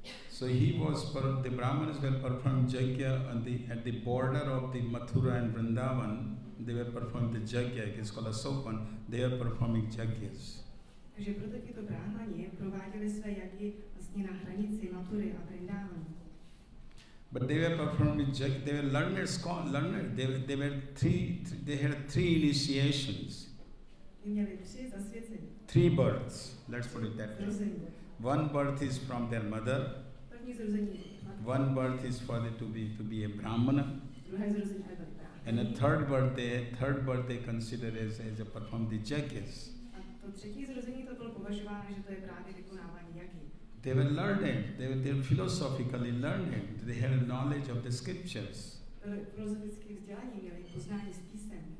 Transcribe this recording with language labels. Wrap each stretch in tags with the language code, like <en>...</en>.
<en>So the Brahmanas were performing Yajna at the border of the Mathura and Vrindavan. They were performing the Yajna, it's called a Sopan. They were performing Yajnas.</en> <cs>Takže proto tito brahmani prováděli své jagy vlastně na hranici Matury a Vrindávanu.</cs> <en>But they were performing Yajna, they were learned. They had three initiations.</en> <cs>Měli tři zasvěcení.</cs> <en>3 births, let's put it that way. One birth is from their mother.</en> <cs>První zrození.</cs> <en>One birth is for them to be a Brahmana.</en> <cs>Druhé zrození je</cs> <en>And a third birth they consider as a perform the Yajnas.</en> <cs>To třetí zrození to bylo považováno, že to je právě vykonávání jagy.</cs> <en>They were learned. They were philosophically learned. They had a knowledge of the scriptures.</en> <cs>Byli filozoficky vzdělaní, měli poznání z písem.</cs>